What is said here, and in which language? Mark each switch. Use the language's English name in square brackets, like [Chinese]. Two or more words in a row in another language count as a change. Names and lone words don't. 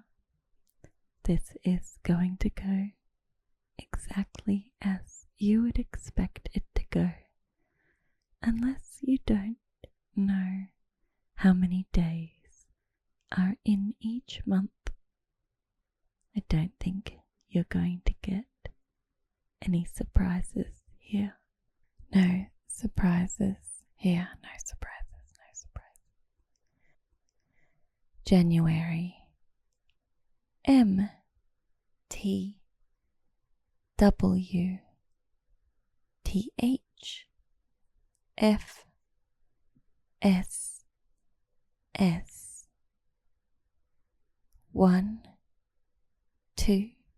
[English] This is going to go exactly as you would expect it to go, unless you don't know how many days are in each month. I don't think you're going to get any surprises here. No surprises here. No surprises. No surprises. January. M T W T H F S S 1 2